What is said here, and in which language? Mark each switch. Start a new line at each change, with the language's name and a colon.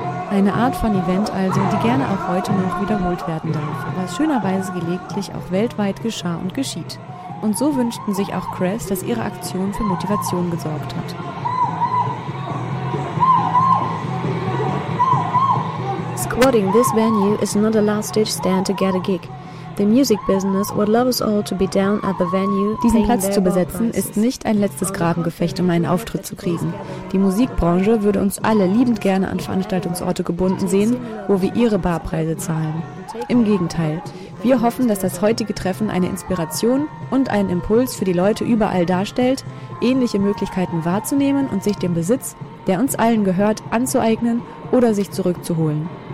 German: Eine Art von Event also, die gerne auch heute noch wiederholt werden darf, was schönerweise gelegentlich auch weltweit geschah und geschieht. Und so wünschten sich auch Crass, dass ihre Aktion für Motivation gesorgt hat.
English: Squatting this venue is not a last ditch stand to get a gig. The music business would love us all to be down at the venue.
German: Diesen Platz zu besetzen ist nicht ein letztes Grabengefecht, um einen Auftritt zu kriegen. Die Musikbranche würde uns alle liebend gerne an Veranstaltungsorte gebunden sehen, wo wir ihre Barpreise zahlen. Im Gegenteil, wir hoffen, dass das heutige Treffen eine Inspiration und einen Impuls für die Leute überall darstellt, ähnliche Möglichkeiten wahrzunehmen und sich den Besitz, der uns allen gehört, anzueignen oder sich zurückzuholen.